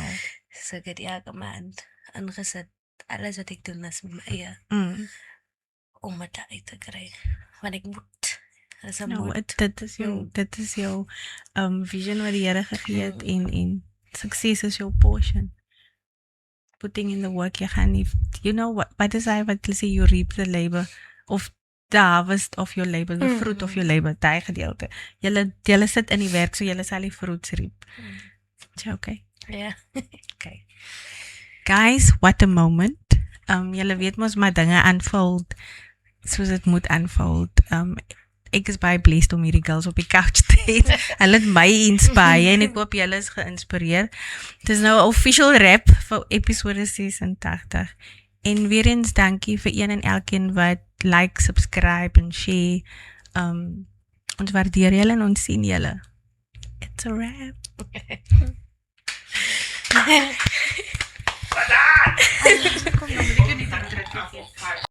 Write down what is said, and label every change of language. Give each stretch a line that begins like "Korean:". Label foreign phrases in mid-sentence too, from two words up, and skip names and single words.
Afrikaans: So ek het elke maand ingesit. Alles wat ek doen is met my eie. Om dit uit te kry. Want ek moet. Dis 'n moet. Dit is jou vision wat die Here gegee het en sukses is jou portion.
English: Putting in the work,
Afrikaans: jy gaan nie,
English: you know what is I wat say you reap the labor of the harvest of your labor, the fruit of your labor,
Afrikaans: daai gedeelte. Julle sit in die werk, so julle sal die
English: fruits reap.
Afrikaans: Is jy okay? Ja.
English: Okay. Guys, what a moment.
Afrikaans: Julle weet mos maar dinge unfold soos dit moet unfold. Ek is baie blessed om hierdie girls op die couch te hê. Hulle het my inspireer en ek hoop julle is geïnspireer. Dit is nou 'n official wrap vir episode 86. En weer eens dankie vir een en elkeen wat
English: like, subscribe
Afrikaans: en share. Ons waardeer julle en ons sien julle.
English: It's a wrap.
Afrikaans: Kom dan, moet ek jou nie terug.